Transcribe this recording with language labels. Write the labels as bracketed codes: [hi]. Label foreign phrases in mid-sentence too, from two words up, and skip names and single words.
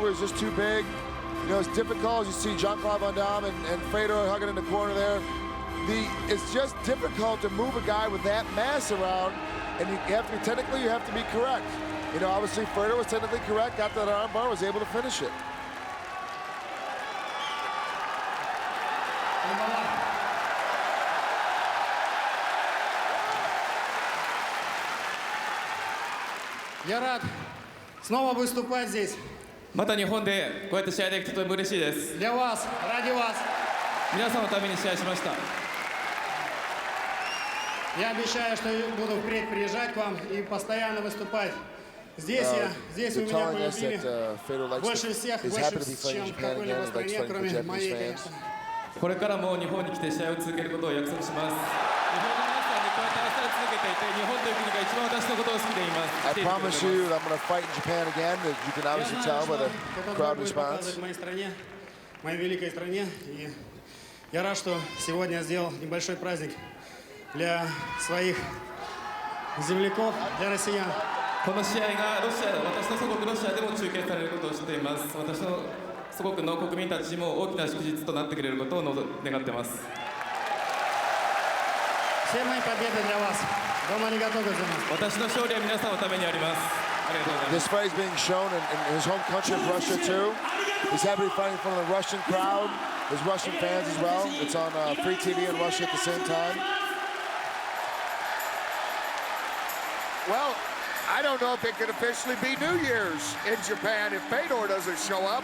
[en] He was just too big. You know, it's difficult. You see Jean-Claude Van Damme and Fedor hugging in the corner there. it's just difficult to move a guy with that mass around, and you have to be technically, you have to be correct. You know, obviously Fedor was technically correct, got that arm bar, was able to finish it. [ru] Я рад снова выступать здесь. [ja] また日本でこうやって試合できてとても嬉しいです。 [ru] Для вас, ради вас. [ja] 皆さんのために試合しました。 [ru] Я обещаю, что буду впредь приезжать к вам и постоянно выступать. Здесь вы меня полюбили больше всех, больше, чем в какой-либо стране, кроме моей, конечно. [ja] これからも日本に来て試合を続けることを約束します。日本の皆さんにこうやって愛され続けていて、日本という国が一番私のことを好きでいます。 [en] I promise you that I'm going to fight in Japan again. You can obviously tell by the crowd response. [ru] В моей стране, моей великой стране. И я рад, что сегодня я сделал небольшой праздник для своих земляков, для россиян. [ja] この試合が私の祖国ロシアでも中継されることを知っています。私の祖国の国民たちも大きな祝日となってくれることを願っています。 [ru] Все мои победы для вас. Дома не готовы за нас. [ja] 私の勝利は皆さんのためにあります。ありがとうございます。 [en] This fight is being shown in his home country of Russia too. He's happy to be fighting in front of the Russian crowd, his Russian fans as well. It's on free TV in Russia at the same time. Well, I don't know if it could officially be New Year's in Japan if Fedor doesn't show up.